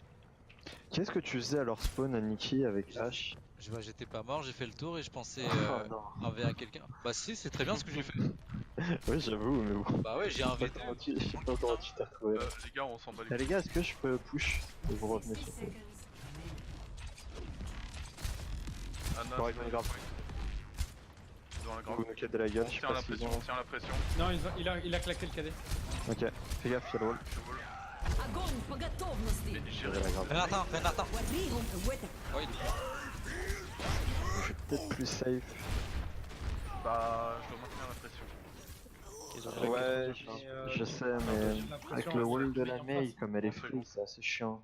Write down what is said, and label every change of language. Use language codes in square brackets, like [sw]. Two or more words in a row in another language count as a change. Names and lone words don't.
[fr] Qu'est-ce que tu faisais à leur spawn à Nikki avec H? J'étais pas mort, j'ai fait le tour et je pensais Oh non. 1v1 quelqu'un. Bah si, c'est très bien ce que j'ai fait. Oui j'avoue mais bon. Bah ouais, j'ai un Je sais V2. pas comment tu t'es retrouvé là. Les gars, on s'en bat les Eh, couilles. les gars, est-ce que je peux push et vous revenez 60 sur [en] seconds remaining. [fr] Anna, Correct, c'est on est grave. dans la vous grave. nous quête de la gueule, On je sais tient pas la s'ils pression, ont... on tient la pression. Non, il a claqué le cadet. Ok, fais gaffe, y'a le wall. Je vole. [ru] Огонь по готовности. [fr] Et Je gérer. la grave. Renartin. [ar] وريهم قوتك. [fr] Oh, il Je vais peut-être plus safe. Bah, je dois maintenir la pression. Ouais, je sais, mais j'ai l'impression avec le que wall de c'est la en Mei, face. comme elle est On fait free, c'est assez chiant.